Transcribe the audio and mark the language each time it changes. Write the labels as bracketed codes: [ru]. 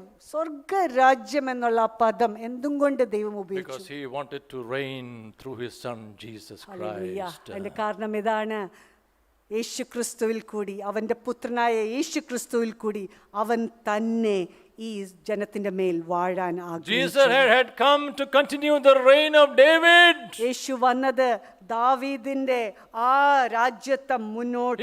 [ml] സ്വർഗരാജ്യം എന്നുള്ള പദം എന്തും കൊണ്ട് ദൈവം ഉപയോഗിച്ചു? [en] Because he wanted to reign through his son Jesus Christ. [ml] അതിന്റെ കാരണം ഇതാണ്, യേശു ക്രിസ്തുവിൽ കൂടി, അവൻ്റെ പുത്രനായ യേശു ക്രിസ്തുവിൽ കൂടി അവൻ തന്നെ ഈ ജനത്തിന്റെ മേൽ വാഴാൻ [en] Jesus had come to continue the reign of David. [ml] യേശു വന്നത് ദാവീദിന്റെ ആ രാജ്യത്തെ മുന്നോട്ട്